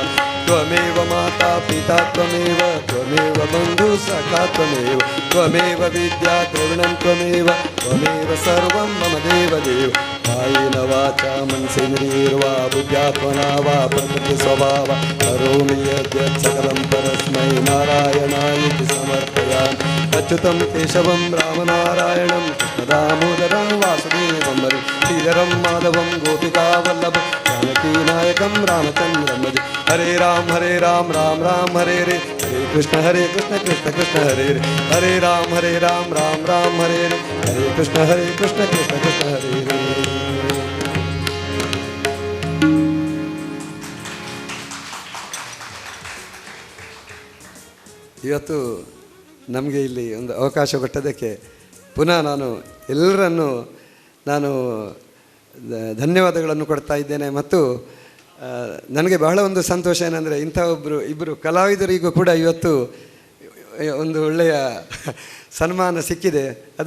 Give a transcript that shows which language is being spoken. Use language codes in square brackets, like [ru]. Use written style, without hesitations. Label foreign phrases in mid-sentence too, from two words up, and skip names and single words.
[sa] त्वमेव माता पिता त्वमेव बंधु सखा त्वमेव विद्या द्रविणं त्वमेव सर्वं मम देव कायेन वाचा मनसेन्द्रियैर्वा बुद्ध्यात्मना वा प्रकृति स्वभाव करोमि यद्यत् सकलं परस्मै नारायणायति समर्पयामि अच्युतं केशवं रामनारायणं दामोदरं वासुदेवं श्रीधरं माधवं गोपिकावल्लभं जानकीनायकं रामचन्द्रं भजे हरे राम राम राम हरे हरे कृष्ण कृष्ण कृष्ण हरे हरे राम राम हरे हरे कृष्ण कृष्ण कृष्ण हरे हरे [kn] ಇವತ್ತು ನಮಗೆ ಇಲ್ಲಿ ಒಂದು ಅವಕಾಶ ಕೊಟ್ಟದಕ್ಕೆ ಪುನಃ ನಾನು ಎಲ್ಲರನ್ನು ಧನ್ಯವಾದಗಳನ್ನು ಕೊಡ್ತಾ ಇದ್ದೇನೆ ಮತ್ತು ನನಗೆ ಬಹಳ ಒಂದು ಸಂತೋಷ ಏನಂದರೆ ಇಂಥ ಇಬ್ಬರು ಕಲಾವಿದರಿಗೂ ಕೂಡ ಇವತ್ತು ಒಂದು ಒಳ್ಳೆಯ ಸನ್ಮಾನ ಸಿಕ್ಕಿದೆ ಅದು